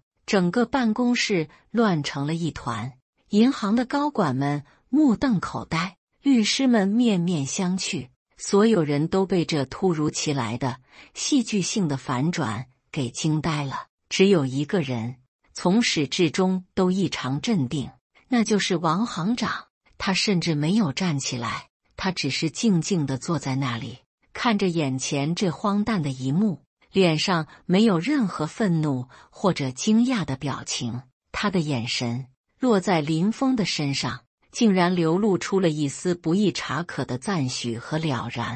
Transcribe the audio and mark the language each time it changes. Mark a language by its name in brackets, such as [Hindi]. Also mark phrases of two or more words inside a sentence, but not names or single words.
[Chinese] 整個辦公室亂成了一團。銀行的高管們目瞪口呆，律師們面面相覷，所有人都被這突如其來的戲劇性的反轉給驚呆了。只有一個人從始至終都異常鎮定，那就是王行長。他甚至沒有站起來，他只是靜靜地坐在那裡，看着眼前這荒誕的一幕，臉上沒有任何憤怒或者驚訝的表情。他的眼神落在林峰的身上，竟然流露出了一絲不易察可的讚許和了然。